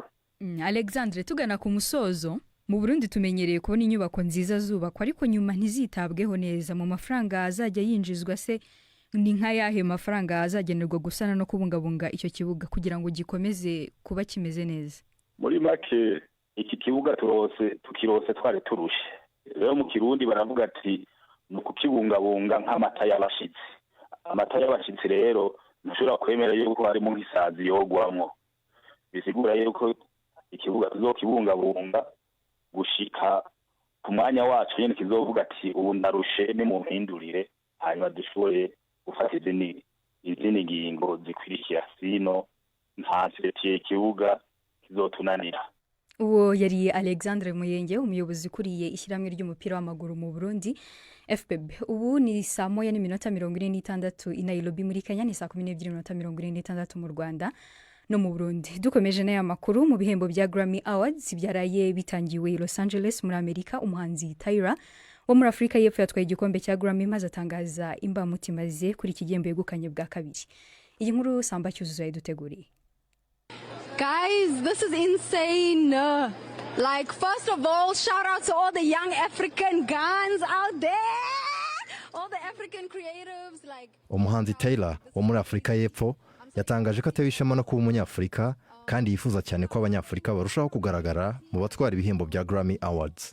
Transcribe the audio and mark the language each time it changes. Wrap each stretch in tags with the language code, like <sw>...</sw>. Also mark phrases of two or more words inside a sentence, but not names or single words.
<rw>Alexandre, tugana ku musozo, mu Burundi tumenyereye kubona inyubako nziza zubakwa ariko nyuma ntizitabweho neza. Mu mafaranga azajya yinjizwa se ni nka yahe mafaranga azagenerwa gusana no kubungabunga icyo kibuga kugira ngo gikomeze kuba kimeze neza?</rw> <rn>Muri make iki kibuga tukirose twari turushe. Rero mu Kirundi baravuga ati no kukibungabunga nk'amata y'abashitsi. Amata y'abashitsi rero ntushobora kwemera yuko harimo nk'isazi yogwamwo. Bisigura yuko ikibuga tuzokibungabunga gushika ku mwanya wacu nyene kizovuga ati ubu ndarushe ni mu mpindurire, hanyuma dushobore gufata izindi ngingo zikwirikira, sino nta siretiye ikibuga kizotunanira.</rn> <rw>Uwo yari Alexandre Muyenge, umuyobozi kuriye ishyirahamwe ry'umupira w'amaguru mu Burundi FPB. Ubu ni 1:46 i Nairobi muri Kenya, ni 12:46 mu Rwanda no mu Burundi. Dukomeje n'aya makuru, mu bihembo bya Grammy Awards byaraye bitangiwe i Los Angeles muri Amerika, umuhanzi Tyra wo muri Afrika y'Epfo yatwaye igikombe cya Grammy maze atangaza imbamutima ze kuri iki gihembo yegukanye bwa kabiri. Iyi nkuru Samba Cyuzuzo yaduteguriye.</rw> <en>Guys, this is insane. Like, first of all, shout out to all the young African guns out there. All the African creatives like</en> <rw>umuhanzi Taylor wo muri Afrika y'Epfo yatangaje ko atewe ishema no kuba umunyafrika kandi yifuza cyane ko abanyafrika barushaho kugaragara mu batwara ibihembo bya Grammy Awards.</rw>